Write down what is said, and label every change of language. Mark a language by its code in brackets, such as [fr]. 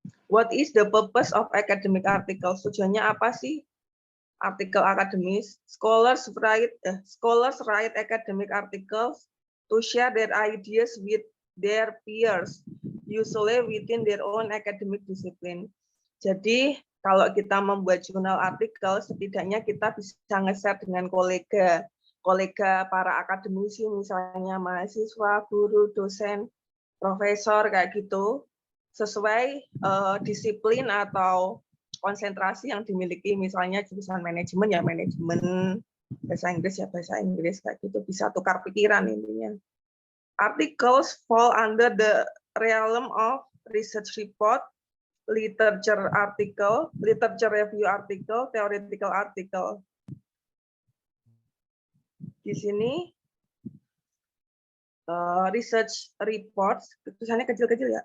[en] What is the purpose of academic article? [id] Tujuannya apa sih artikel akademis? [en] Scholars write academic articles to share their ideas with their peers, usually within their own academic discipline. [id] Jadi kalau kita membuat jurnal artikel, setidaknya kita bisa nge-share dengan kolega para akademisi, misalnya mahasiswa, guru, dosen, profesor kayak gitu, sesuai disiplin atau konsentrasi yang dimiliki, misalnya jurusan manajemen ya manajemen, bahasa Inggris ya bahasa Inggris kayak gitu, bisa tukar pikiran intinya. [en] Articles fall under the realm of research report, literature article, literature review article, theoretical article. [id] Di sini research reports, tulisannya kecil-kecil ya.